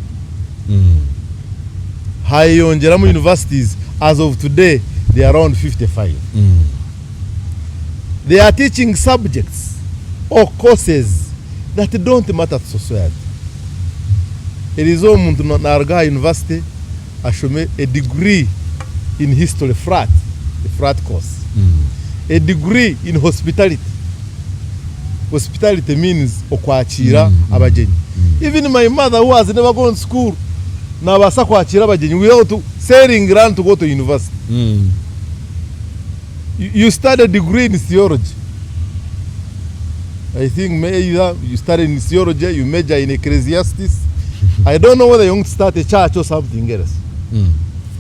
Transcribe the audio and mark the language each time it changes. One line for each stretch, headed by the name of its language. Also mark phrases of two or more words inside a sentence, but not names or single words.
English: High-Onjeramu universities, as of today, they are around 55. They are teaching subjects or courses that don't matter to society. It is
Nyankole: omuntu na
English: university ashome a degree in history, a frat course. A degree in hospitality. Hospitality means
Nyankole: okwachira abajenyi.
English: Even my mother, who has never gone to school,
Nyankole: na basa kwachira abajenyi
English: without selling grand to go to university. You study a degree in theology. I think maybe you study in theology, you major in Ecclesiastes. I don't know whether you want to start a church or something else.